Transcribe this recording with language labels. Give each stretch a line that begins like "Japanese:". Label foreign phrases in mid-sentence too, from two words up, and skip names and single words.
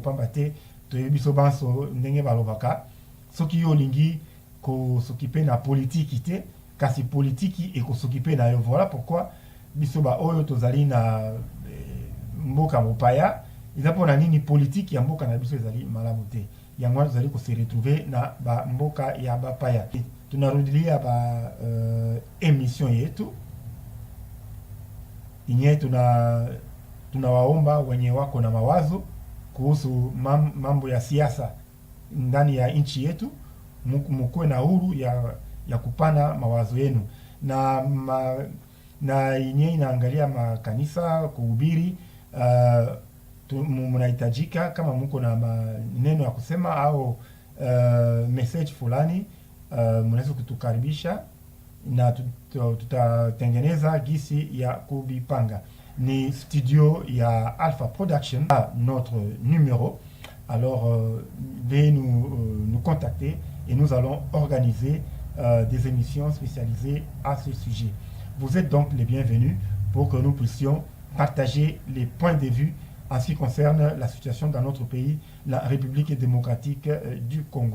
Lingala: Pamba te toyebi biso banso ndenge balobaka soki yo olingi kosokipe na politiki te kasi politiki ekosokipe na yo. Voilà pourquoi biso ba oyo tozali na mboka mopaya eza mpona nini politiki ya mboka na biso ezali malamu te. Yango tozali kose retrouver na ba mboka ya bapaya.
Swahili: Tunarudilia ba émission yetu inye tunawaomba wenye wako na mawazo kuhusu mambo ya siasa ndani ya nchi yetu, mkuwe na huru ya kupana mawazo yenu na inye inaangalia makanisa kuhubiri. Mnahitajika kama mko na maneno ya kusema au message fulani, mnaweza kutukaribisha na tutatengeneza gisi ya kubipanga. Ni studio ya Alpha Production
French: à notre numéro. Alors veuillez nous contacter et nous allons organiser des émissions spécialisées à ce sujet. Vous êtes donc les bienvenus pour que nous puissions partager les points de vue en ce qui concerne la situation dans notre pays, la République démocratique du Congo.